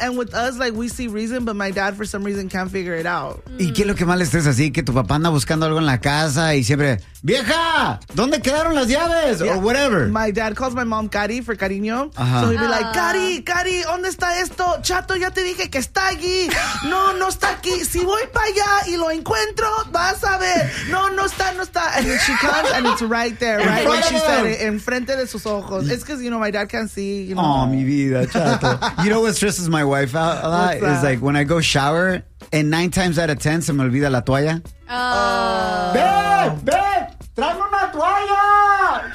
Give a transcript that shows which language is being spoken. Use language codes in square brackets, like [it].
[en] And with us, like, we see reason, but my dad, for some reason, can't figure it out. [es] ¿Y qué es lo que mal estés así? Que tu papá anda buscando algo en la casa y siempre, vieja, ¿dónde quedaron las llaves? [en] Yeah. Or whatever. My dad calls my mom Cari for cariño. Uh-huh. So he'd be like, [es] Cari, Cari, ¿dónde está esto? Chato, ya te dije que está allí. No, no está aquí. Si voy para allá y lo encuentro, vas a ver. No, no está, no está. [en] And then she comes and it's right there, right? Right when she said it, [es] en frente de sus ojos. [en] It's because, you know, my dad can't see. You know. [es] Oh, mi vida, Chato. [en] You know what stresses my wife out a lot? It's like when I go shower and 9 times out of 10 [es] se me olvida la toalla. [en] Oh.